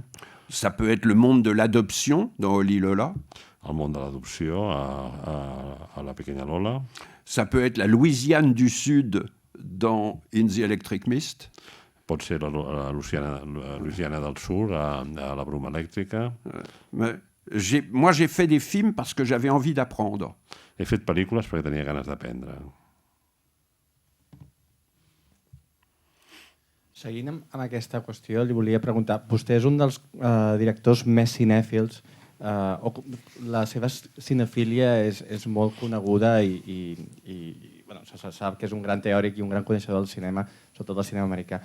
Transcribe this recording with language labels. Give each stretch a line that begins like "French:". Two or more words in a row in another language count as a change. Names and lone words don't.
French: Ça peut être le monde de l'adoption dans Oli Lola.
Catalan: El món de l'adopció a la pequeña Lola.
French: Ça peut être la Louisiane du Sud dans In the Electric Mist.
Catalan: Pot ser la Louisiana del Sud a la bruma elèctrica.
French: Moi, j'ai fait des films parce que j'avais envie d'apprendre.
Catalan: He fet pel·lícules perquè tenia ganes d'aprendre. Seguint amb aquesta qüestió, li volia preguntar, vostè és un dels directors més cinèfils, la seva cinefília és molt coneguda i bueno, se sap que és un gran teòric i un gran coneixedor del cinema, sobretot del cinema americà.